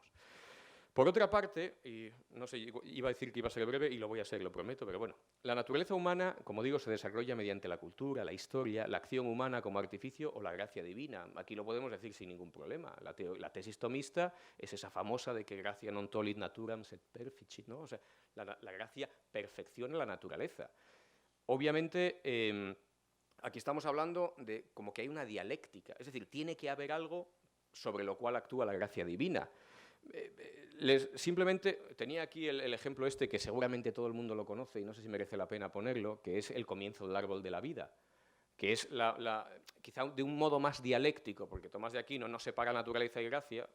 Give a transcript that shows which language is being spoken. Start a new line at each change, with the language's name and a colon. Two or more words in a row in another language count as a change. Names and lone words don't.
Spanish: Por otra parte, y no sé, iba a decir que iba a ser breve y lo voy a ser, lo prometo, pero bueno, la naturaleza humana, como digo, se desarrolla mediante la cultura, la historia, la acción humana como artificio o la gracia divina. Aquí lo podemos decir sin ningún problema. La tesis tomista es esa famosa de que
Latin: gratia non tollit naturam sed perficit,
Spanish: ¿no? O sea, la gracia perfecciona la naturaleza. Obviamente, aquí estamos hablando de como que hay una dialéctica, es decir, tiene que haber algo sobre lo cual actúa la gracia divina. Simplemente tenía aquí el ejemplo este que seguramente todo el mundo lo conoce y no sé si merece la pena ponerlo, que es el comienzo del árbol de la vida, que es quizá de un modo más dialéctico, porque Tomás de Aquino no separa naturaleza y gracia.